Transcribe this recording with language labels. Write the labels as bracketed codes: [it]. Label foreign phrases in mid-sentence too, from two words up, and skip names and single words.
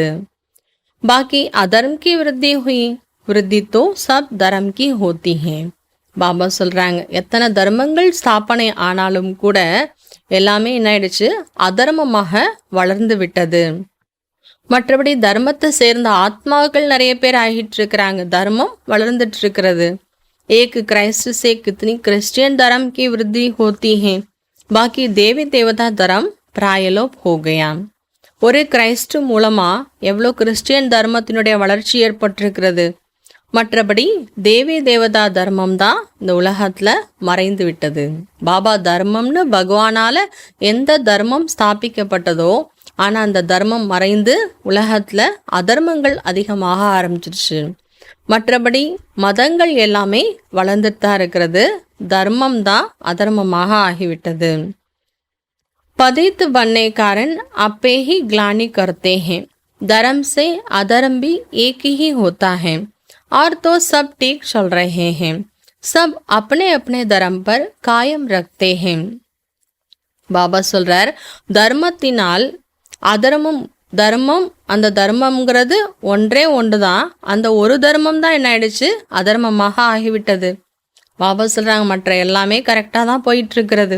[hi] बाकी अधर्म की वृद्धि हुई, वृद्धि तो सब धर्म की होती है. [ta] பாபா சொல்கிறாங்க, எத்தனை தர்மங்கள் ஸ்தாபனை ஆனாலும் கூட எல்லாமே என்ன ஆயிடுச்சு, அதர்மமாக வளர்ந்து விட்டது. மற்றபடி தர்மத்தை சேர்ந்த ஆத்மாக்கள் நிறைய பேர் ஆகிட்டு இருக்கிறாங்க, தர்மம் வளர்ந்துட்டு இருக்கிறது. [hi] एक क्राइस्ट से कितनी क्रिश्चियन धर्म की वृद्धि होती है, बाकी देवी देवता धर्म प्रायलोप हो गया. [ta] ஒரு கிரைஸ்ட் மூலமா எவ்வளோ கிறிஸ்டியன் தர்மத்தினுடைய வளர்ச்சி ஏற்பட்டிருக்கிறது. மற்றபடி தேவி தேவதா தர்மம் தான் இந்த உலகத்துல மறைந்து விட்டது. பாபா தர்மம்னு பகவானால எந்த தர்மம் ஸ்தாபிக்கப்பட்டதோ ஆனா அந்த தர்மம் மறைந்து உலகத்துல அதர்மங்கள் அதிகமாக ஆரம்பிச்சிருச்சு. மற்றபடி மதங்கள் எல்லாமே வளர்ந்துட்டு தான் இருக்கிறது, தர்மம் தான் அதர்மமாக ஆகிவிட்டது. [hi] पतित बनने कारण आपे ही ग्लानि करते हैं, धर्म से अधर्म भी एक ही होता है, और तो सब ठीक चल रहे हैं, सब अपने अपने धर्म पर कायम रखते हैं. [ta] பாபா சொல்றார், தர்மத்தினால் அதர்மம், தர்மம் அந்த தர்மம்ங்கிறது ஒன்றே ஒன்று தான், அந்த ஒரு தர்மம் தான் என்ன ஆயிடுச்சு, அதர்மமாக ஆகிவிட்டது. பாபா சொல்றாங்க, மற்ற எல்லாமே கரெக்டாக தான் போயிட்டு இருக்கிறது.